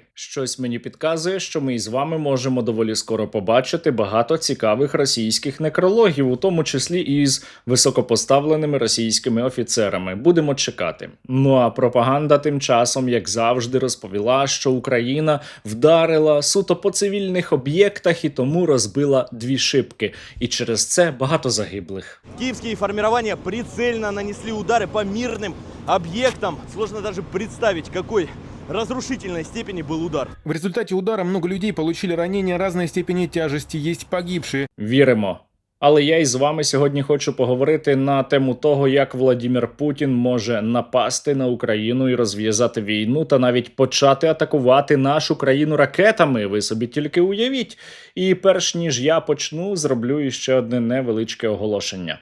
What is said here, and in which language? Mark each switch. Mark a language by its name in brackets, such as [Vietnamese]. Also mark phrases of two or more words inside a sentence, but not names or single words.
[Ukrainian] Щось мені підказує, що ми із вами можемо доволі скоро побачити багато цікавих російських некрологів, у тому числі і з високопоставленими російськими офіцерами. Будемо чекати. Ну а пропаганда тим часом, як завжди, розповіла, що Україна вдарила суто по цивільних об'єктах і тому розбила 2 шибки. І через це багато загиблих. [Russian] Киевские формирования прицельно нанесли удары по мирным объектам. Сложно даже представить, какой разрушительной степени был удар. В результате удара много людей получили ранения разной степени тяжести, есть погибшие. [Ukrainian] Віримо. Але я із вами сьогодні хочу поговорити на тему того, як Владімір Путін може напасти на Україну і розв'язати війну, та навіть почати атакувати нашу країну ракетами. Ви собі тільки уявіть. І перш ніж я почну, зроблю іще одне невеличке оголошення.